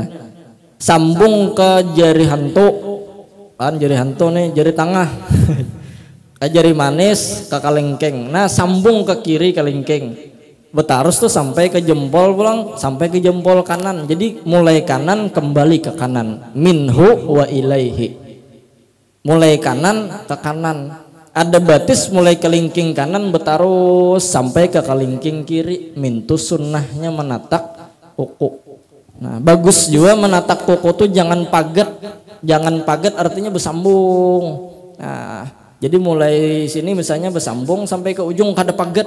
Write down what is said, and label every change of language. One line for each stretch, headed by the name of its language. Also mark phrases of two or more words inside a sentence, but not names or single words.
Banjar: Sambung ke jari hantu. Kan jari hantu nih, jari tengah. Ke jari manis ke kalengkeng. Nah sambung ke kiri kalengkeng. Betarus tuh sampai ke jempol pulang, sampai ke jempol kanan. Jadi mulai kanan kembali ke kanan.
Arabic: منه وإليه.
Banjar: Mulai kanan ke kanan. Ada batis mulai kelingking kanan betarus sampai ke kelingking kiri. Mintu sunnahnya menatak kuku. Nah bagus juga menatak kuku tuh jangan paget. Jangan paget artinya bersambung. Nah jadi mulai sini misalnya bersambung sampai ke ujung kada paget.